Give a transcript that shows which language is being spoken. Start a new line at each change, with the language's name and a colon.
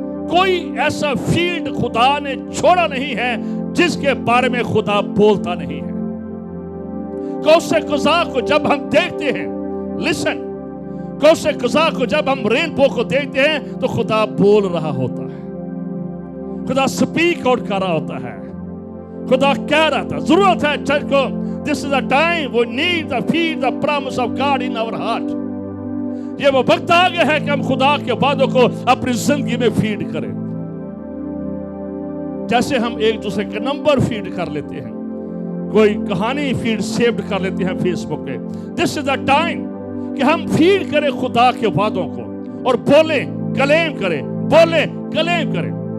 Urdu: کوئی ایسا فیلڈ خدا نے چھوڑا نہیں ہے جس کے بارے میں خدا بولتا نہیں ہے. کوسے قضا کو جب ہم دیکھتے ہیں, لسن, کوسے قضا کو جب ہم رینبو کو دیکھتے ہیں تو خدا بول رہا ہوتا ہے, خدا سپیک آؤٹ کر رہا ہوتا ہے, خدا کہہ رہا تھا. ضرورت ہے چرچ کو,
English: this is the time we need to feed the promise of God in our heart.
Urdu: یہ وہ وقت آ گیا ہے کہ ہم خدا کے وعدوں کو اپنی زندگی میں فیڈ کریں. جیسے ہم ایک دوسرے کے نمبر فیڈ کر لیتے ہیں, کوئی کہانی فیڈ سیوڈ کر لیتے ہیں فیس بک پہ.
English: this is the time
Urdu: کہ ہم فیڈ کریں خدا کے وعدوں کو اور بولیں, کلیم کریں, بولیں, کلیم کریں.